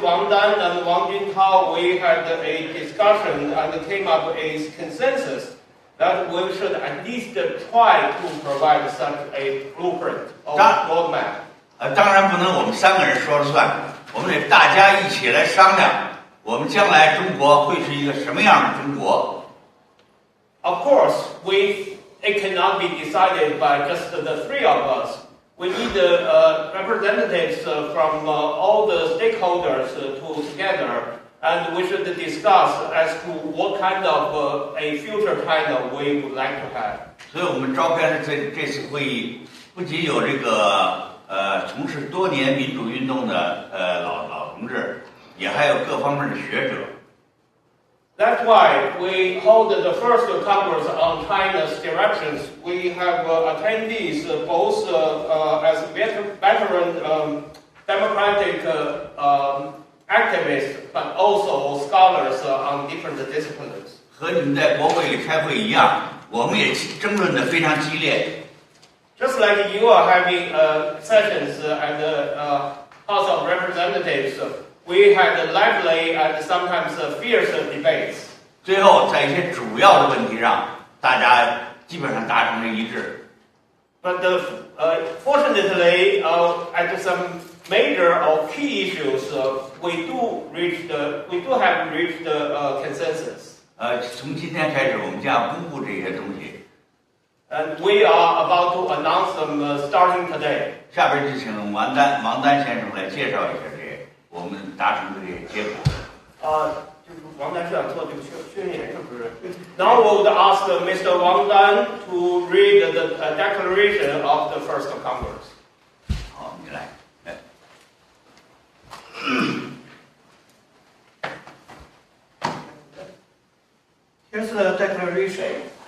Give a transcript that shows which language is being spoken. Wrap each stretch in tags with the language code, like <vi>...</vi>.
<en>Wang Dan and Wang Juntao, we had a discussion and came up a consensus that we should at least try to provide such a blueprint or roadmap.</en> <zh>当然不能我们3个人说了算，我们得大家一起来商量，我们将来中国会是一个什么样的中国。</zh> <en>Of course, it cannot be decided by just the 3 of us. We need representatives from all the stakeholders together, and we should discuss as to what kind of a future China we would like to have.</en> <zh>所以我们召开的这次会议，不仅有这个从事多年民主运动的老同志，也还有各方面的学者。</zh> <en>That's why we hold the first Congress on China's directions. We have attendees both as veteran democratic activists, but also scholars on different disciplines.</en> <zh>和你们在国会里开会一样，我们也争论得非常激烈。</zh> <en>Just like you are having sessions at the House of Representatives, we had lively and sometimes fierce debates.</en> <zh>最后，在一些主要的问题上，大家基本上达成了一致。</zh> <en>But fortunately, at some major or key issues, we do have reached consensus.</en> <zh>从今天开始，我们将要公布这些东西。</zh> <en>And we are about to announce them starting today.</en> <zh>下边就请王丹先生来介绍一下这些我们达成的这些结果。就是王丹是想做这个宣言，是不是 ？</zh> <en>Now we would ask Mr. Wang Dan to read the declaration of the first Congress.</en> <zh>好，你来。</zh> <en>Here's the declaration.</en>